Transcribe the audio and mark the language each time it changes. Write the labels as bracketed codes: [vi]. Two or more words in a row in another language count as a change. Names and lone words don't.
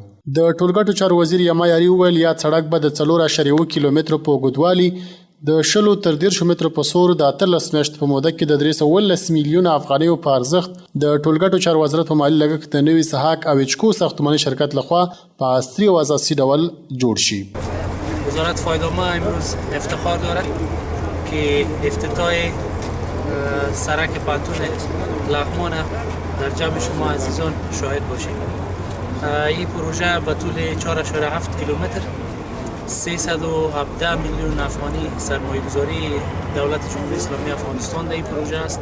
[ps] د ټولګټو چارو وزیر یما یاري وویل یاد سړک به د 4.7 کیلومترو په اوږدوالي، د 10 تر 13 مترو په سور د 18 میاشتو په موده کې د 319 میلیونه افغانیو په ارزښت د ټولګټو چارو وزارت په مالي لګښت د نوي سحاق او اچکو ساختماني شرکت لخوا په عصري او اساسي ډول جوړ شي. [fa] وزارت فایدامه امروز افتخار دارد که افتتاح سرک پانتون لغمان در جمع شما عزیزان شاهد باشید. این پروژه به طول 4.7 کیلومتر 317 میلیون افغانی سرمایه‌گذاری دولت جمهوری اسلامی افغانستان در این پروژه است.